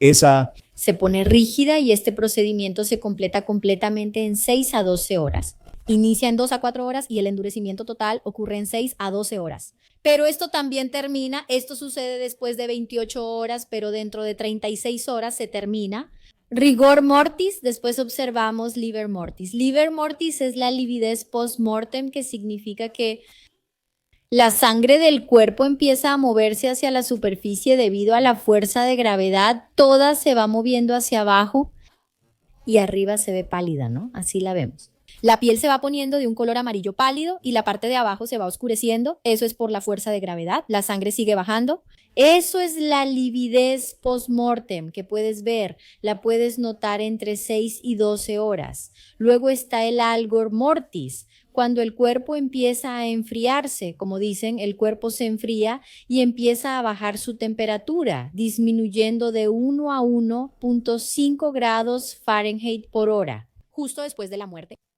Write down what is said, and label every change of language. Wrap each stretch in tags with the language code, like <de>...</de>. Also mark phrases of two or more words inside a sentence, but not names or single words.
<es>Se pone rígida y este procedimiento se completa completamente en 6 a 12 horas. Inicia en 2 a 4 horas y el endurecimiento total ocurre en 6 a 12 horas. Pero esto también termina, esto sucede después de 28 horas, pero dentro de 36 horas se termina.</es> <la>Rigor mortis,</la> <es>después observamos</es> <la>liber mortis. Liber mortis</la> <es>es la lividez post-mortem, que significa que la sangre del cuerpo empieza a moverse hacia la superficie debido a la fuerza de gravedad. Toda se va moviendo hacia abajo y arriba se ve pálida, ¿no? Así la vemos. La piel se va poniendo de un color amarillo pálido y la parte de abajo se va oscureciendo. Eso es por la fuerza de gravedad. La sangre sigue bajando. Eso es la lividez post-mortem que puedes ver. La puedes notar entre 6 y 12 horas. Luego está el</es> <la>algor mortis.</la> <es>Cuando el cuerpo empieza a enfriarse, como dicen, el cuerpo se enfría y empieza a bajar su temperatura, disminuyendo de 1 a 1.5 grados Fahrenheit por hora, justo después de la muerte.</es>